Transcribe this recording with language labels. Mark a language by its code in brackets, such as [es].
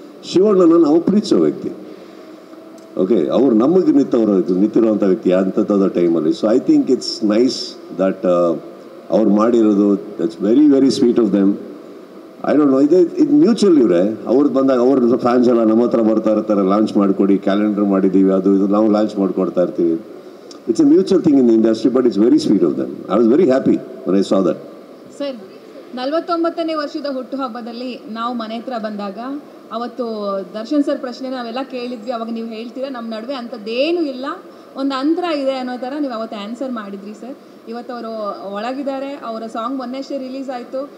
[kn] ಶಿವಣ್ಣನ ನಾವು ಪ್ರೀತಿಸೋ ವ್ಯಕ್ತಿ. ಓಕೆ, ಅವ್ರು ನಮಗೆ ನಿಂತಿರುವಂಥ ವ್ಯಕ್ತಿ ಅಂಥದ್ದು ಟೈಮಲ್ಲಿ. [en] so I think it's nice that [kn] ಅವ್ರು ಮಾಡಿರೋದು. [en] It's very very sweet of them. I don't know, [kn] ಇದು ಮ್ಯೂಚುವಲ್. ಇವರೇ ಅವ್ರದ್ದು ಬಂದಾಗ ಅವ್ರ ಫ್ಯಾನ್ಸ್ ಎಲ್ಲ ನಮ್ಮ ಹತ್ರ ಬರ್ತಾ ಇರ್ತಾರೆ, ಲಾಂಚ್ ಮಾಡಿಕೊಡಿ, ಕ್ಯಾಲೆಂಡರ್ ಮಾಡಿದ್ದೀವಿ, ಅದು ಇದು ನಾವು ಲಾಂಚ್ ಮಾಡಿಕೊಡ್ತಾ ಇರ್ತೀವಿ. [en] It's a mutual thing in the industry, but it's very sweet of them. I was very happy when I saw that. [kn] Sir, 49ನೇ ವರ್ಷದ ಹುಟ್ಟುಹಬ್ಬದಲ್ಲಿ ನಾವು ಮನೆ ಹತ್ರ ಬಂದಾಗ ಅವತ್ತು ದರ್ಶನ್ ಸರ್ ಪ್ರಶ್ನೆ ನಾವೆಲ್ಲ ಕೇಳಿದ್ವಿ. ಅವಾಗ ನೀವು ಹೇಳ್ತೀರಾ ನಮ್ಮ ನಡುವೆ ಅಂಥದ್ದೇನೂ ಇಲ್ಲ, ಒಂದು ಅಂತರ ಇದೆ ಅನ್ನೋ ಥರ ನೀವು ಅವತ್ತು ಆನ್ಸರ್ ಮಾಡಿದ್ರಿ ಸರ್. ಇವತ್ತು ಅವರು ಒಳಗಿದ್ದಾರೆ. ಅವರ ಸಾಂಗ್ ಮೊನ್ನೆಷ್ಟೇ ರಿಲೀಸ್ ಆಯಿತು.